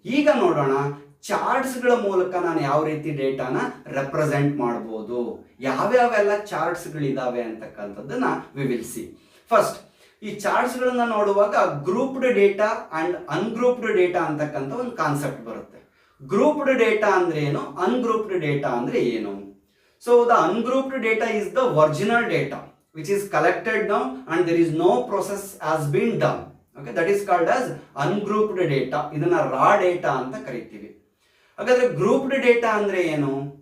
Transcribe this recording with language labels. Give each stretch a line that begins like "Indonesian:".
Kannada: ಈಗ ನೋಡೋಣ ಚಾರ್ಟ್ಸ್ಗಳ ಮೂಲಕ ನಾನು ಯಾವ ರೀತಿ ಡೇಟಾನ ರೆಪ್ರೆಸೆಂಟ್ ಮಾಡ್ಬೋದು, ಯಾವ್ಯಾವೆಲ್ಲ ಚಾರ್ಟ್ಸ್ಗಳಿದಾವೆ ಅಂತಕ್ಕಂಥದ್ದನ್ನ
English: ವಿವಿಲ್ಸಿ.
Kannada: ಫಸ್ಟ್ ಈ ಚಾರ್ಟ್ಸ್ಗಳನ್ನ ನೋಡುವಾಗ grouped data and ungrouped data ಅಂತಕ್ಕಂಥ ಒಂದು ಕಾನ್ಸೆಪ್ಟ್ ಬರುತ್ತೆ. ಗ್ರೂಪ್ಡ್ ಡೇಟಾ ಅಂದ್ರೆ ಏನು, ಅನ್ಗ್ರೂಪ್ಡ್ ಡೇಟಾ ಅಂದ್ರೆ ಏನು?
English: So the ungrouped data is the original data which is collected now and there is no process has been done. Okay, that is called as ungrouped data.
Kannada: ಇದನ್ನ raw data ಅಂತ ಕರಿತೀವಿ. ಹಾಗಾದ್ರೆ grouped data ಅಂದ್ರೆ ಏನು?